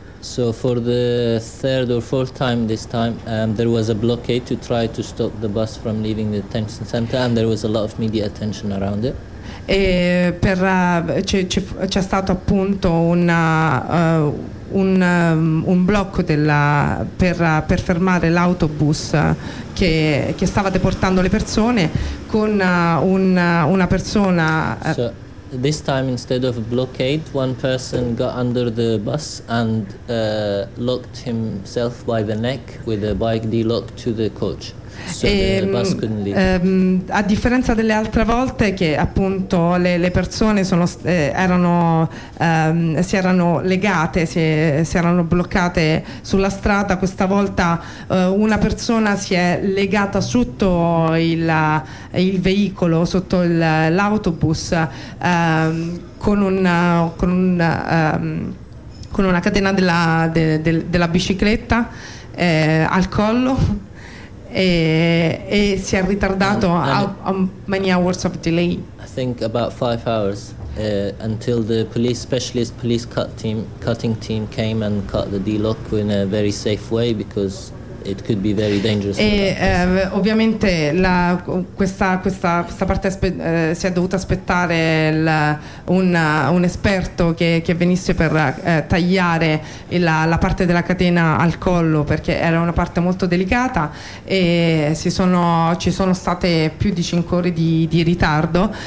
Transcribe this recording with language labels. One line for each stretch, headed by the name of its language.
English: So for the third or fourth time this time there was a blockade to try to stop the bus from leaving the detention center, and there was a lot of media attention around it.
Italian: E per c'è stato appunto un blocco per fermare l'autobus che stava deportando le persone, con una persona.
English: So this time, instead of a blockade, one person got under the bus and locked himself by the neck with a bike D-lock to the coach. So
Italian: a differenza delle altre volte, che appunto le persone si erano legate, si erano bloccate sulla strada, questa volta una persona si è legata sotto il veicolo, sotto l'autobus, con una catena della bicicletta al collo. E si è ritardato a
English: many hours of delay. I think about 5 hours until the police cutting team came and cut the D-lock in a very safe way, because it could be very dangerous.
Italian: E ovviamente questa parte si è dovuta aspettare un esperto che venisse per tagliare la parte della catena al collo, perché era una parte molto delicata, e ci sono state più di 5 ore di ritardo.